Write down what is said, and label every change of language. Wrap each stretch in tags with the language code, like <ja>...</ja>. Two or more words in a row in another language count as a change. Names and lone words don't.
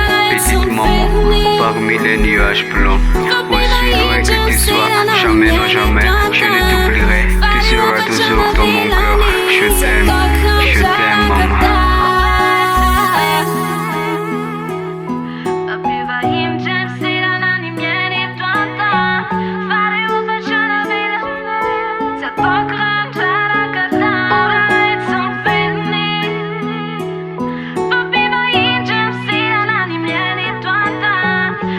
<fr>Petit maman, parmi les nuages blancs, aussi loin que tu sois, jamais, non, jamais, je ne t'oublierai. Tu seras toujours dans mon cœur. Je t'aime, je t'aime, maman.</fr> <mg>Fa mpivahiny tsy miaina ny miaina eto an-tany. Fa rehefa trana velona, tsy ataoko raha trana ka tara tsy ny velony. Fa mpivahiny tsy miaina ny miaina eto an-tany.</mg>